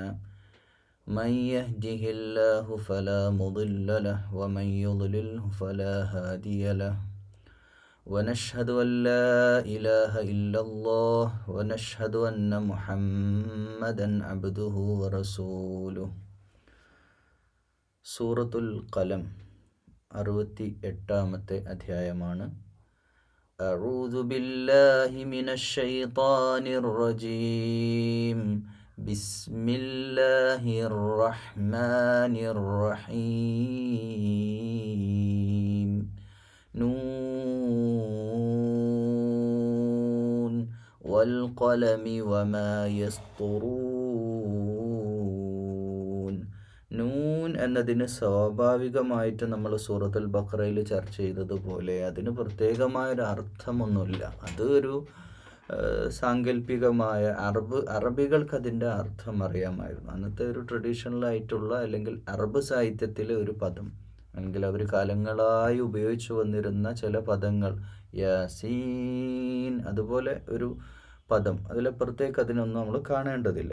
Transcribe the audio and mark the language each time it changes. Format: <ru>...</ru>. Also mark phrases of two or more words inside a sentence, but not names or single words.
<ar>من يهده الله فلا مضل له ومن يضلله فلا هادي له. ونشهد أن لا إله إلا الله ونشهد أن محمدا عبده ورسوله.</ar> <ml>സൂറത്തുൽ ഖലം 68-ാമത്തെ അധ്യായമാണ്.</ml> <ar>أعوذ بالله من الشيطان الرجيم. بسم الله الرحمن الرحيم. نون والقلم وما يسطرون.</ar> <ml>നൂൻ എന്നതിന് സ്വാഭാവികമായിട്ട് നമ്മൾ സൂറത്തുൽ ബഖറയിൽ ചർച്ച ചെയ്തതുപോലെ അതിന് പ്രത്യേകമായൊരു അർത്ഥമൊന്നുമില്ല. അതൊരു സാങ്കല്പികമായ അറബികൾക്ക് അതിൻ്റെ അർത്ഥം അറിയാമായിരുന്നു. അന്നത്തെ ഒരു ട്രഡീഷണലായിട്ടുള്ള അല്ലെങ്കിൽ അറബ് സാഹിത്യത്തിലെ ഒരു പദം, അല്ലെങ്കിൽ അവർ കാലങ്ങളായി ഉപയോഗിച്ചു വന്നിരുന്ന ചില പദങ്ങൾ, യാസീൻ അതുപോലെ ഒരു പദം, അതിലപ്പുറത്തേക്ക് അതിനൊന്നും നമ്മൾ കാണേണ്ടതില്ല.</ml>